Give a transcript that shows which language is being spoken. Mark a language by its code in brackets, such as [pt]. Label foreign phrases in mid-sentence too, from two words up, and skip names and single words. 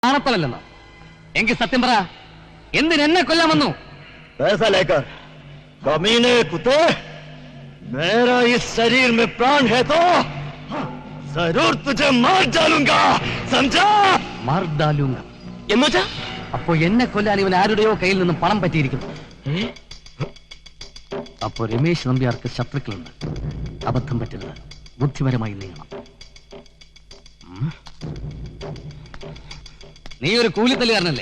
[ml] ആണത്തമല്ലെന്നോ? എങ്കിൽ സത്യം പറ, എന്തിനെന്നെ കൊല്ലാൻ വന്നു? [hi] पैसा लेकर कमीने कुत्ते, मेरा इस शरीर में प्राण है तो जरूर तुझे मार डालूंगा, समझा? मार डालूंगा [ml] എന്നുവെച്ചാ? അപ്പോ എന്നെ കൊല്ലാൻ ഇവൻ ആരുടെയോ കയ്യിൽ നിന്നും പണം പറ്റിയിരിക്കുന്നു. അപ്പോ രമേശ് നമ്പ്യാർക്ക് ശത്രുക്കളുണ്ട്. അബദ്ധം പറ്റരുത്, ബുദ്ധിപരമായി നീങ്ങണം. നീ ഒരു കൂലിത്തല്ലുകാരനല്ലേ?